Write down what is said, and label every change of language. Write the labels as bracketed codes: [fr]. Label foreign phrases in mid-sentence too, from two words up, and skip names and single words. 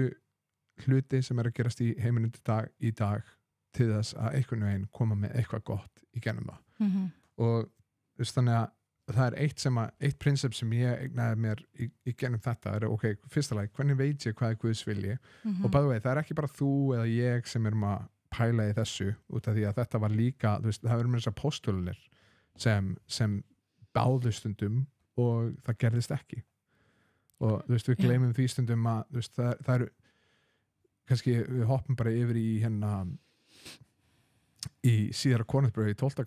[is] hluti sem er að gerast í heiminum í dag til þess að einhvern veginn koma með eitthvað gott í genum það og þannig að það er eitt prinsip sem ég eignaði mér í genum þetta er fyrsta lagi, hvernig veit ég hvað er Guðs vilji og [en] by the way, [is] það er ekki bara þú eða ég sem erum að pæla í þessu út af því að þetta var líka það verður með þessar postulunir sem báðu stundum og það gerðist ekki og við gleymum því stundum að það eru kannski við hoppum bara yfir í í síðara Korinthbréfi í 12.